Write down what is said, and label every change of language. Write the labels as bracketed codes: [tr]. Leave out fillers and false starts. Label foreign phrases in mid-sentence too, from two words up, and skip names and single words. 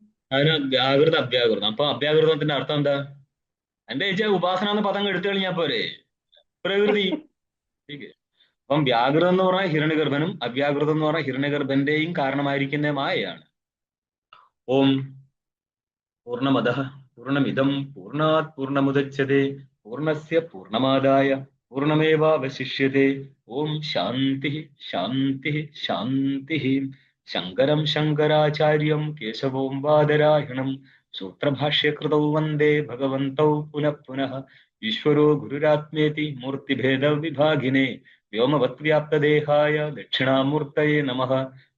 [ml] അതിന് വ്യാകൃത അഭ്യാകൃതം. അപ്പൊ അഭ്യാകൃതത്തിന്റെ അർത്ഥം എന്താ? എന്റെ ചേച്ചി ഉപാസന എന്ന പദം എടുത്തു കഴിഞ്ഞാൽ പോരെ, പ്രകൃതി. അപ്പം വ്യാകൃതം എന്ന് പറഞ്ഞാൽ ഹിരണ്യഗർഭനും അവ്യാകൃതം എന്ന് പറഞ്ഞാൽ ഹിരണ്യഗർഭന്റെയും കാരണമായിരിക്കുന്ന മായയാണ്. [sa] ഓം പൂർണ്ണമദഃ പൂർണ്ണമിദം പൂർണ്ണാത് പൂർണ്ണമുദച്യതേ പൂർണ്ണസ്യ പൂർണ്ണമാദായ പൂർണ്ണമേവാവശിഷ്യതേ. ഓം ശാന്തി ശാന്തി ശാന്തി. ശങ്കരം ശങ്കരാചാര്യം കേശവോം വാദരായണം സൂത്രഭാഷ്യകൃതൗ വന്ദേ ഭഗവന്തൗ പുനഃ പുനഃ. ഈശ്വരോ ഗുരുരാത്മേതി മൂർത്തിഭേദ വിഭാഗിനെ വ്യോമവത്വ്യാപ്തദേഹായ ദക്ഷിണാമൂർത്തയേ നമഃ.